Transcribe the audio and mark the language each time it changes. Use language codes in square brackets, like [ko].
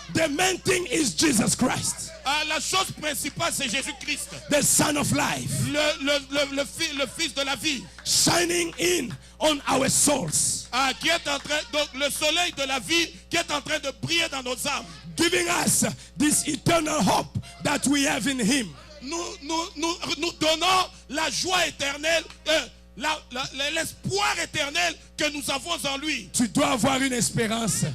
[en] the main thing is Jesus Christ, [fr] La chose principale, c'est Jésus-Christ. [en] the Son of Life, [fr] Le fils de la vie. [en] shining in on our souls, [fr] Qui est en train, donc le soleil de la vie qui est en train de briller dans nos âmes. [en] giving us this eternal hope that we have in Him. [fr] Nous donnons la joie éternelle, l'espoir éternel que nous avons en lui. Tu dois avoir une espérance